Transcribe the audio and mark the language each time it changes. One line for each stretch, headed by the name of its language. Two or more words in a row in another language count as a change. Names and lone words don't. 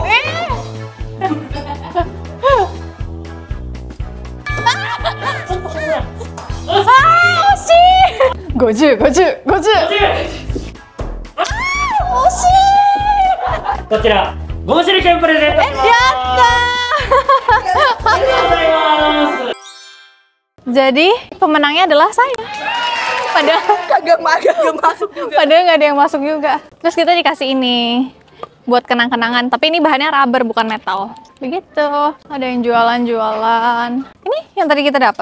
Japanese: 50、50、50。惜しい。こちら、ゴム手裏剣プレゼントします。やっありがとうございます。
Indonesian: Jadi pemenangnya adalah saya. Padahal Kagak masuk juga. padahal nggak ada yang masuk juga. Terus kita dikasih ini buat kenang-kenangan. Tapi ini bahannya rubber bukan metal. Begitu. Ada yang jualan-jualan. Ini yang tadi kita dapat.